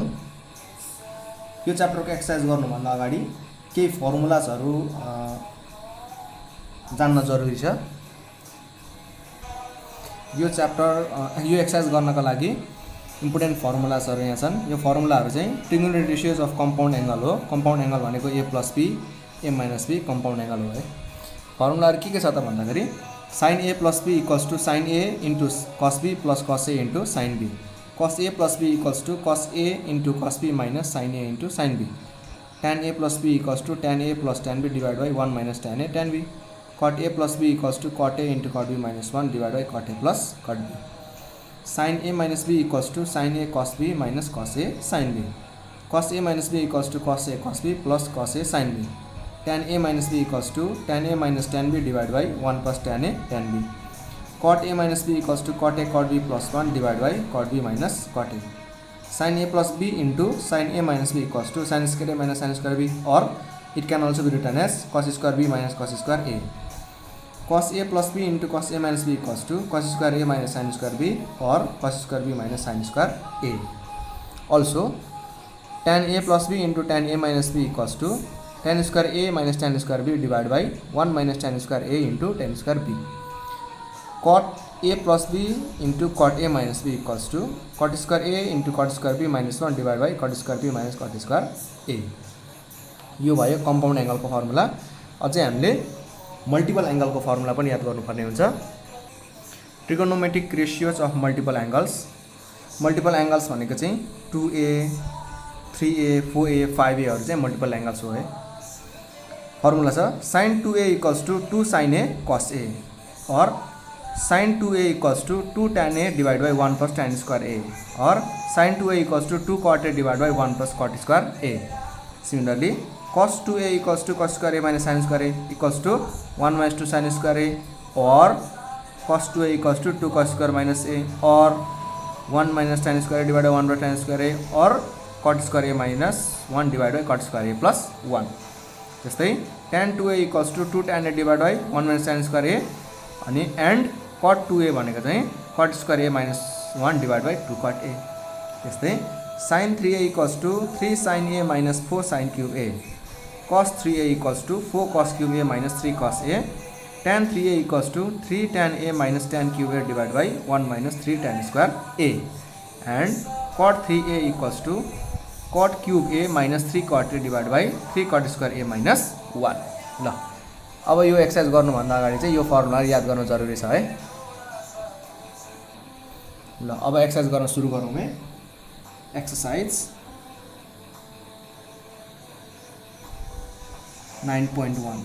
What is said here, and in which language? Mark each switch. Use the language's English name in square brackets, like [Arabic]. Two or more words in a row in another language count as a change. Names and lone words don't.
[Nepali] यो च्याप्टरको एक्सरसाइज गर्नुभन्दा अगाडि केही फर्मुलाजहरु जान्न जरुरी छ। यो एक्सरसाइज गर्नका लागि [English] important formulas [Nepali] यहाँ छन्। यो फर्मुलाहरु चाहिँ [English] trigonometric ratios of compound angle [Nepali] हो। [English] compound angle [Nepali] भनेको a + b a - b [English] compound angle [Nepali] हो है। फर्मुलाहरु के छ त भन्दाखेरि [English] sin a + b = sin a * cos b + cos a * sin b, cos a + b = cos a * cos b - sin a * sin b, tan a + b = tan a + tan b / 1 - tan a tan b, cot a + b = cot a * cot b - 1 / cot a + cot b, sin a - b = sin a cos b - cos a sin b, cos a - b = cos a cos b + cos a sin b, tan a - b = tan a - tan b / 1 + tan a tan b, cot a - b = cot a cot b + 1 / cot b - cot a, sin a + b into sin a - b = sin square a - sin square b, or it can also be written as cos square b - cos square a, cos a + b into cos a - b = cos square a - sin square b, or cos square b - sin square a. Also tan a + b into tan a - b = tan square a - tan square b / 1 - tan square a into tan square b, cot a + b into cot a - b = cot square a into cot square b - 1 / cot square b - cot square a. [Nepali] यो भयो [English] compound angle-ko [Nepali] फर्मुला। अझै हामीले [English] multiple angle-ko [Nepali] फर्मुला पनि याद गर्नुपर्ने हुन्छ। [English] trigonometric ratios of multiple angles. multiple angles [Nepali] भनेको चाहिँ 2a 3a 4a 5a हरु चाहिँ [English] multiple angles [Nepali] हो है। फर्मुला छ [English] sin 2a = 2 sin a cos a, or sin 2a = 2 tan a / 1 + tan square a, or sin 2a = 2 cot a / 1 + cot square a. Similarly, cos 2a = cos square a - sin square a = 1 - 2 sin square a, or cos 2a = 2 cos square - a, or 1 - tan square a / 1 / tan square a, or cot square a - 1 / cot square a + 1. जस्तै tan 2a = 2 tan a / 1 - tan square a, अनि and cot 2a [Nepali] भनेको चाहिँ [English] cot square a - 1 / 2 cot a. त्यस्तै sin 3a = 3 sin a - 4 sin cube a, cos 3a = 4 cos cube a - 3 cos a, tan 3a = 3 tan a - tan cube a / 1 - 3 tan square a, and cot 3a = cot cube a - 3 cot a / 3 cot square a - 1. [Nepali] ल अब यो एक्सरसाइज गर्नुभन्दा अगाडि चाहिँ यो फर्मुला याद गर्न जरुरी छ है। ल अब एक्सरसाइज गर्न सुरु गरौँ है। एक्सरसाइज 9.1।